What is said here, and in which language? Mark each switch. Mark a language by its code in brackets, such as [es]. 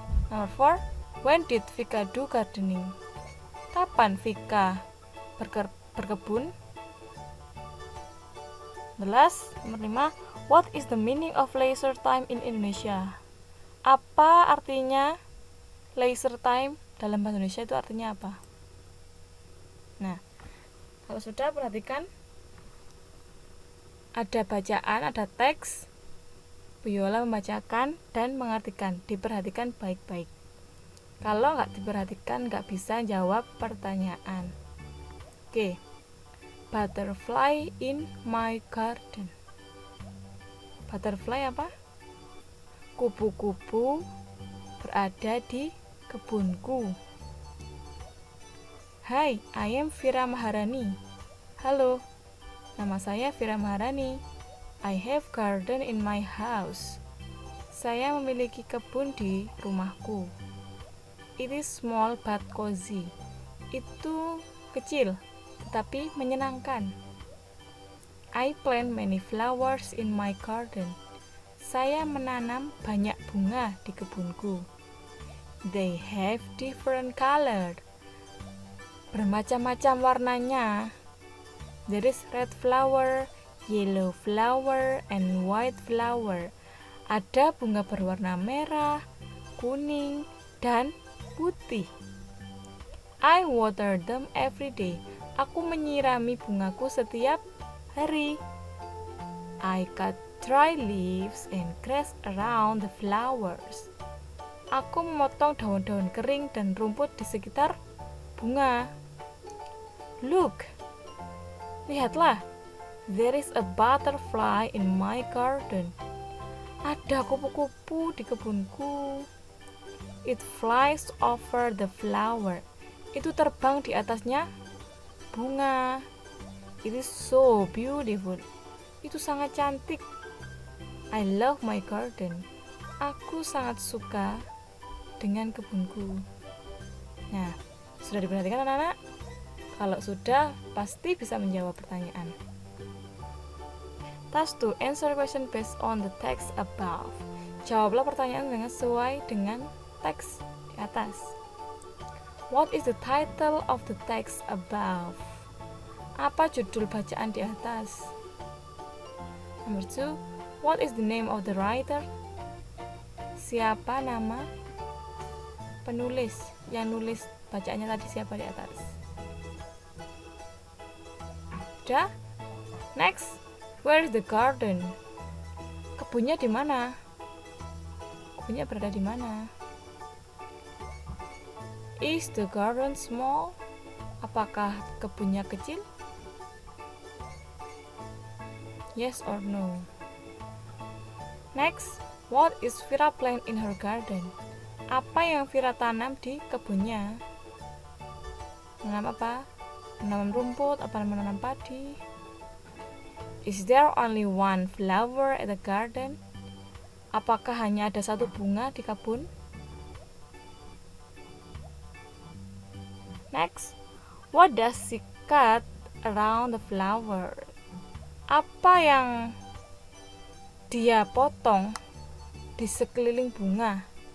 [id] Nomor 4, [en] when did Vika do gardening? [id] Kapan Vika berkebun? Nomor 5, [en] what is the meaning of leisure time in Indonesia? [id] Apa artinya leisure time dalam bahasa Indonesia, itu artinya apa? Nah, kalau sudah, perhatikan ada bacaan, ada teks. Bu Yola membacakan dan mengartikan. Diperhatikan baik-baik. Kalau nggak diperhatikan, nggak bisa jawab pertanyaan. Oke. [en] Butterfly in my garden. Butterfly apa? [id] Kupu-kupu berada di kebunku. [en] Hai, I am Vira Maharani. [id] Halo, nama saya Vira Maharani. [en] I have garden in my house. [id] Saya memiliki kebun di rumahku. [en] It is small but cozy. [id] Itu kecil, tetapi menyenangkan. [en] I plant many flowers in my garden. [id] Saya menanam banyak bunga di kebunku. [en] They have different color. [id] Bermacam-macam warnanya. [en] There is red flower, yellow flower, and white flower. [id] Ada bunga berwarna merah, kuning, dan putih. [en] I water them every day. [id] Aku menyirami bungaku setiap hari. [en] I cut dry leaves and grass around the flowers. [id] Aku memotong daun-daun kering dan rumput di sekitar bunga. [en] Look, [id] lihatlah, [en] there is a butterfly in my garden. [id] Ada kupu-kupu di kebunku. [en] It flies over the flower. [id] Itu terbang di atasnya bunga. [en] It is so beautiful. [id] Itu sangat cantik. [en] I love my garden. [id] Aku sangat suka dengan kebunku. Nah, sudah diperhatikan anak-anak? Kalau sudah, pasti bisa menjawab pertanyaan. [en] Task 2, answer question based on the text above. [id] Jawablah pertanyaan dengan sesuai dengan teks di atas. [en] What is the title of the text above? [id] Apa judul bacaan di atas? Nomor 2, [en] what is the name of the writer? [id] Siapa nama penulis? Yang nulis bacaannya tadi siapa di atas? Sudah? [en] Next, where is the garden? [id] Kebunnya di mana? Kebunnya berada di mana? [en] Is the garden small? [id] Apakah kebunnya kecil? [en] Yes or no? Next, what is Vira plant in her garden? [id] Apa yang Vira tanam di kebunnya? Menanam apa? Menanam rumput, apa menanam padi? [en] Is there only one flower at the garden? [id] Apakah hanya ada satu bunga di kebun? [en] Next, what does she cut around the flower? [id] Apa yang dia potong di sekeliling bunga?